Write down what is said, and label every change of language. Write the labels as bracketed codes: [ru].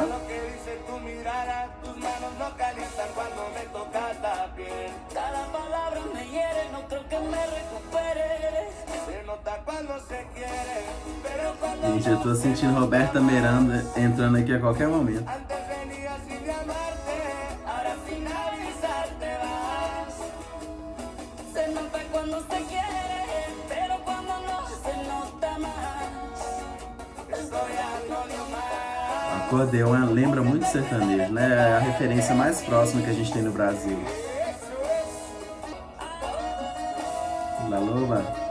[es] Lo que dice tu mirada, tus manos no calientan cuando me tocas la piel. Cada palabra me hiere, no creo que me recupere. Se nota cuando se quiere, pero cuando [pt] Gente, eu tô sentindo Roberta Miranda entrando aqui a qualquer momento. [es] antes venías sin llamarte, ahora sin avisar te vas. Se nota cuando se quiere, pero cuando no se nota más. Estoy harto de amar. [pt] Acordeon lembra muito sertanejo, né? É a referência mais próxima que a gente tem no Brasil. [es] La Loba.